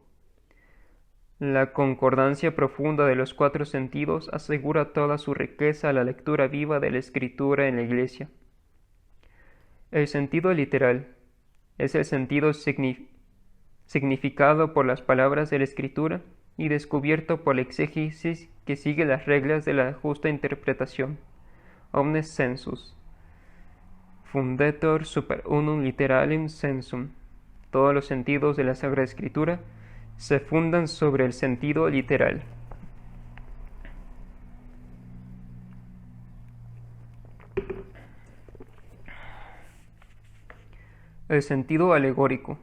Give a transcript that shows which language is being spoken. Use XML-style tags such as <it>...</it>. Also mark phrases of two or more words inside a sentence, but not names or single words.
<es>La concordancia profunda de los cuatro sentidos asegura toda su riqueza a la lectura viva de la Escritura en la Iglesia. El sentido literal es el sentido significado por las palabras de la Escritura y descubierto por la exégesis que sigue las reglas de la justa interpretación.</es> <la>Omnes sensus fundetur super unum literalem sensum.</la> <es>Todos los sentidos de la Sagrada Escritura se fundan sobre el sentido literal. El sentido alegórico.</es>